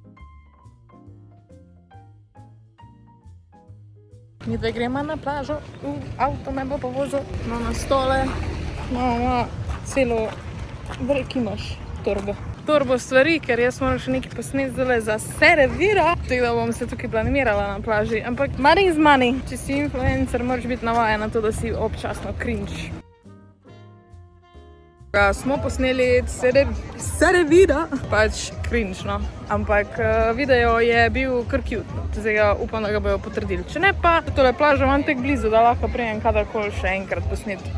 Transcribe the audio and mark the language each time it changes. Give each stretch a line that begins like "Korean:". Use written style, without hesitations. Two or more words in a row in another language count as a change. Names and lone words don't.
Slovenian: Mi dve gremo na plažo, avto me bo povozil, no na stole, no celo veliko imaš torbo stvari, ker jaz moram še nekaj posneti zdaj za Serevira, tako da bom se tukaj planimirala na plaži, ampak
English: money is money.
Slovenian: Če si influencer, moraš biti navajen na to, da si občasno cringe. Smo posneli Serevira, pač cringe, no, ampak video je bil kar cute, zdaj ga upam, da ga bojo potrdili. Če ne pa, tole plažo imam tek blizu, da lahko prijem kadarkoli še enkrat posneti.